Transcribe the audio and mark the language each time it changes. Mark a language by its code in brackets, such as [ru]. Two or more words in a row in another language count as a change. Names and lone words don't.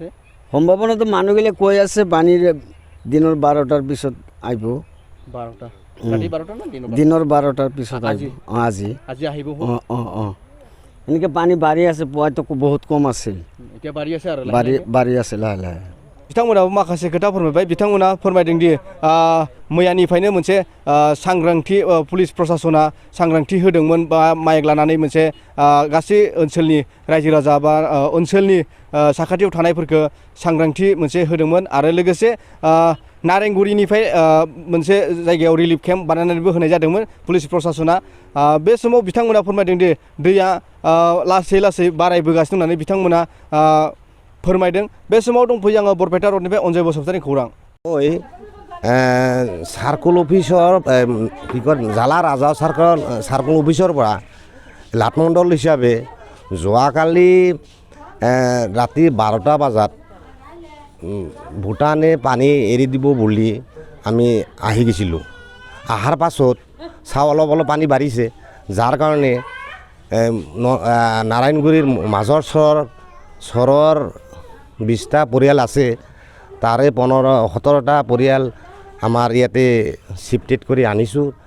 [as] সম্ভাৱনাটো মানুহগিলে কৈ আছে পানীৰ দিনৰ 12টাৰ পিছত আহিব 12টা ৰাতি 12টা না দিনৰ 12টাৰ পিছত আজি এনেকৈ পানী বাঢ়ি আছে পুৱাইতো বহুত কম আছিল এতিয়া বাঢ়ি আছে আৰু বাঢ়ি আছে লাহে লাহে [brx] बिथांमोनाबो माखासे खोथा फोरमायबाय बिथांमोना फोरमायदों दि मैयानिफ्रायनो मोनसे सांग्रांथि पुलिस प्रशासना सांग्रांथि होदोंमोन बा माइक लानानै मोनसे गासै ओनसोलनि रायजो राजा बा ओनसोलनि साखाथियाव थानायफोरखौ सांग्रांथि मोनसे होदोंमोन आरो लोगोसे नारेंगुरिनिफ्राय मोनसे जायगायाव रिलिफ केम्प बानायनानैबो होनाय जादोंमोन पुलिस प्रशासना बे समाव बिथांमोना फोरमायदों दि दैया लासै लासै बारायबोगासिनो होननानै बिथांमोना फोरमायदों बे समाव दंफैयो आङो बरपेटा रडनिफ्राय अनजय बसुमतारिनि खौरां [en] circle officer [as] কি কয় জালা ৰাজা সাৰ্কল অফিচৰ পৰা লাটমণ্ডল হিচাপে যোৱাকালি ৰাতি 12টা বজাত ভূটানে পানী এৰি দিব বুলি আমি আহি গৈছিলোঁ অহাৰ পাছত চাওঁ অলপ পানী বাঢ়িছে যাৰ কাৰণে নাৰায়ণগুৰিৰ মাজৰ চৰৰ 20টা পৰিয়াল আছে তাৰে 17টা পৰিয়াল আমাৰ ইয়াতে শিফটেড কৰি আনিছোঁ